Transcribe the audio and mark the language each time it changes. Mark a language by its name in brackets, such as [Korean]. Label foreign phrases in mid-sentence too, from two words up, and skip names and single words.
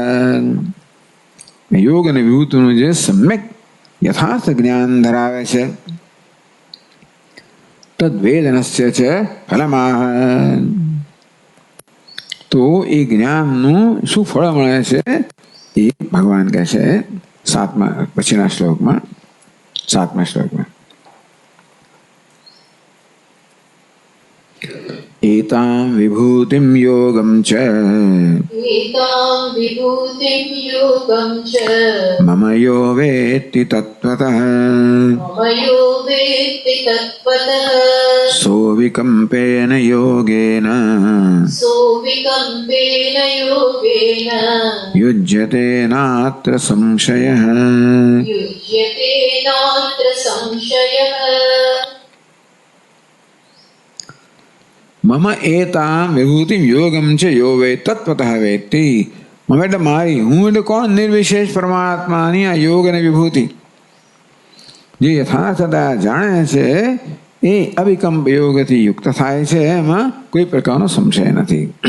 [Gujarati] યોગ અને વિભૂતિનું જે સમ્યક યથાર્થ જ્ઞાન ધરાવે છે તદ્વેદનસ્ય છે ફલમાહ. તો એ જ્ઞાનનું શું ફળ મળે છે એ ભગવાન કહે છે પછીના શ્લોકમાં 7મા શ્લોકમાં. [Sanskrit] एतां विभूतिं योगं च मम यो वेत्ति तत्त्वतः सोऽविकम्पेन योगेन युज्यते नात्र संशयः. મમ એતામ વિભૂતિ યોગમ છે યો વે તત્વતઃ વેત્તિ. [Gujarati] મમ એટલે મારી, હું એટલે કોણ? નિર્વિશેષ પરમાત્માની આ યોગ અને વિભૂતિ જે યથાર્થતા જાણે છે એ અવિકલ્પ યોગથી યુક્ત થાય છે, એમાં કોઈ પ્રકારનો સંશય નથી.